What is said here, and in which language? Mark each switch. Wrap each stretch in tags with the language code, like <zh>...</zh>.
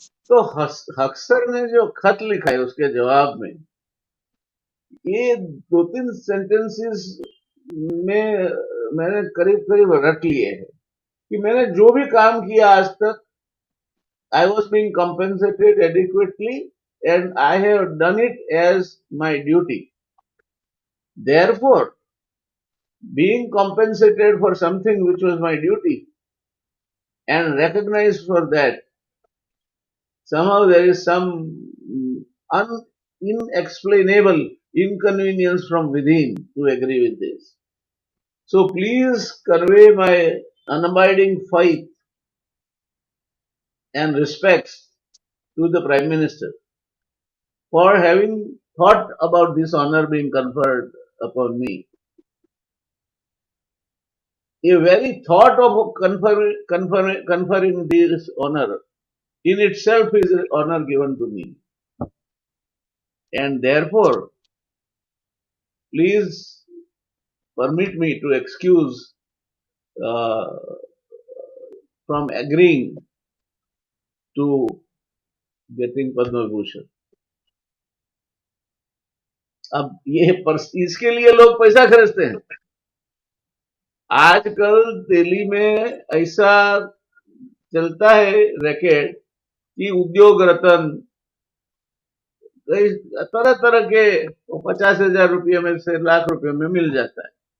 <hi>तो हक्सर ने जो खत लिखा है उसके जवाब में, ये 2-3 सेंटेंसेस में मैंने करीब करीब रट लिए हैं कि मैंने जो भी काम किया आज तक,</hi> <en>I was being compensated adequately and I have done it as my duty. Therefore, being compensated for something which was my duty and recognized for that, somehow there is some inexplainable inconvenience from within to agree with this. So please convey my unabiding faith and respects to the Prime Minister for having thought about this honor being conferred upon me. A very thought of conferring this honor in itself is an honor given to me. And therefore, please permit me to excuse uh, from agreeing to getting Padma Bhushan.</en> <hi>अब इसके लिए लोग पैसा खर्चते हैं। आजकल दिल्ली में ऐसा चलता है रैकेट कि उद्योग रतन तरह तरह के 50,000 रुपये में से लाख रुपए में मिल जाता है।</hi>